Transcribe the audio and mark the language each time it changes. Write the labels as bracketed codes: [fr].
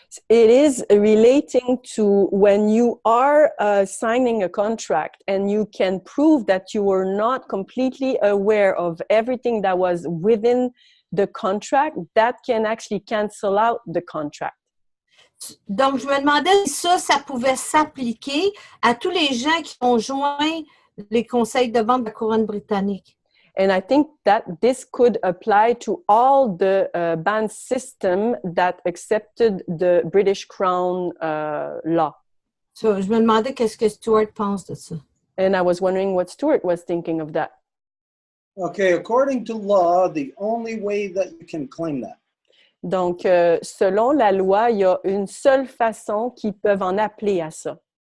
[en] It is relating to when you are signing a contract and you can prove that you were not completely aware of everything that was within the contract, that can actually cancel out the contract. [fr] Donc, je me demandais si ça pouvait s'appliquer à tous les gens qui ont joint les conseils de vente de la couronne britannique. [en] And I think that this could apply to all the band system that accepted the British Crown law. [fr] So, je me demandais qu'est-ce que Stuart pense de ça. [en] And I was wondering what Stuart was thinking of that. Okay, according to law, the only way that you can claim that [fr] Donc, selon la loi, il y a une seule façon qu'ils peuvent en appeler à ça.